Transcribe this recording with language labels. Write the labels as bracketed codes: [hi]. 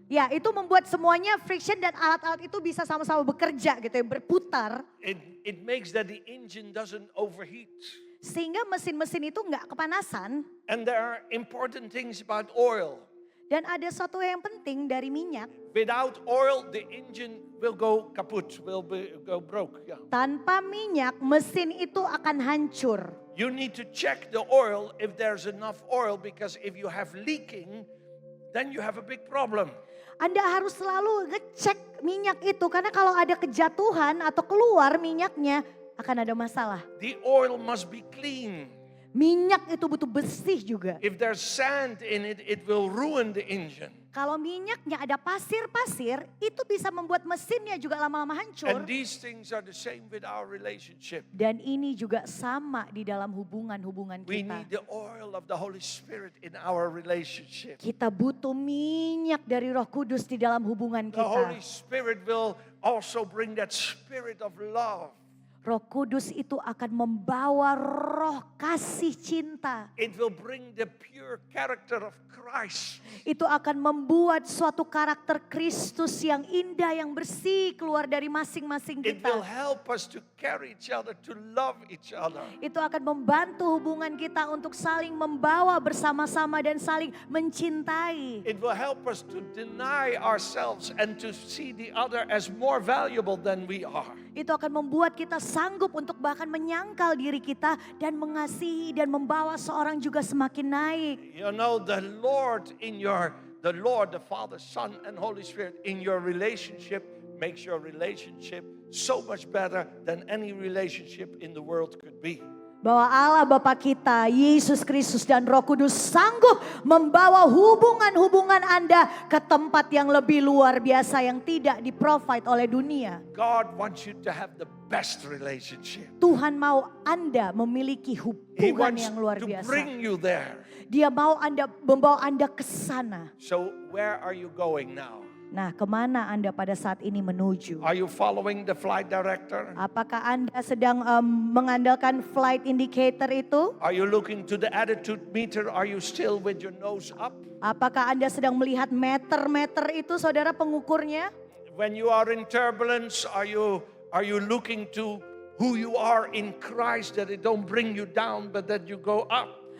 [id] Ya, itu membuat semuanya friction dan alat-alat itu bisa sama-sama bekerja gitu ya, berputar. [en] it makes that the engine doesn't overheat. [id] Sehingga mesin-mesin itu nggak kepanasan. [en] And there are important things about oil. [id] Dan ada satu yang penting dari minyak. [en] Without oil, the engine will go kaput, go broke. Yeah. [id] Tanpa minyak, mesin itu akan hancur. [en] You need to check the oil if there's enough oil, because if you have leaking, then you have a big problem. [id] Anda harus selalu ngecek minyak itu. Karena kalau ada kejatuhan atau keluar minyaknya, akan ada masalah. [en] The oil must be clean. [id] Minyak itu butuh bersih juga. [en] If there's sand in it, it will ruin the engine. [id] Kalau minyaknya ada pasir-pasir, itu bisa membuat mesinnya juga lama-lama hancur. [en] And these things are the same with our relationship. [id] Dan ini juga sama di dalam hubungan-hubungan [en] We [id] kita. [en] need the oil of the Holy Spirit in our relationship. [id] Kita butuh minyak dari Roh Kudus di dalam hubungan [en] The Holy [id] kita. [en] Spirit will also bring that spirit of love. [id] Roh Kudus itu akan membawa roh kasih cinta. [en] It will bring the pure character of Christ. [id] Itu akan membuat suatu karakter Kristus yang indah, yang bersih keluar dari masing-masing [en] It will [id] kita. [en] help us to carry each other, to love each other. [id] Itu akan membantu hubungan kita untuk saling membawa bersama-sama dan saling mencintai. [en] It will help us to deny ourselves and to see the other as more valuable than we are. [id] Itu akan membuat kita sanggup untuk bahkan menyangkal diri kita dan mengasihi dan membawa seorang juga semakin naik. [en] You know, the Lord, the Father, Son, and Holy Spirit in your relationship makes your relationship so much better than any relationship in the world could be. [id] Bahwa Allah Bapa kita, Yesus Kristus dan Roh Kudus sanggup membawa hubungan-hubungan Anda ke tempat yang lebih luar biasa yang tidak di-provide oleh dunia. [en] God wants you to have the best relationship. [id] Tuhan mau Anda memiliki [en] He [id] hubungan [en] wants [id] yang luar [en] to [id] biasa. [en] bring you there. [id] Dia mau membawa Anda ke sana. [en] So where are you going now? [id] Nah, kemana Anda pada saat ini menuju? [en] Are you following the flight director? [id] Apakah Anda sedang mengandalkan flight indicator itu? [en] Are you looking to the attitude meter? Are you still with your nose up? [id] Apakah Anda sedang melihat meter-meter itu, saudara pengukurnya? [en] When you are in turbulence, are you looking to who you are in Christ, that it don't bring you down but that you go up?